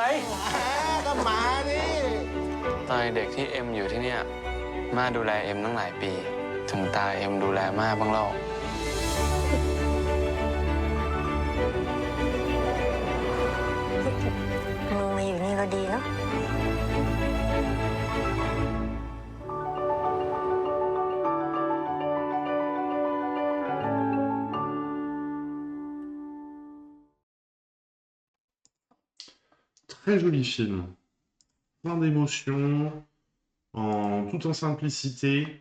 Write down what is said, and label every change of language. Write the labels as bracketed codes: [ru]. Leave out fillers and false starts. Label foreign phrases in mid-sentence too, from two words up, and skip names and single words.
[th] ก็มาดิ ตอนเด็กที่เอ็มอยู่ที่เนี่ยม่าดูแลเอ็มตั้งหลายปี ถึงตาเอ็มดูแลม่าบ้างเล่า มึงมาอยู่นี่ก็ดีเนาะ [fr] Très joli film. Plein d'émotions, tout en simplicité.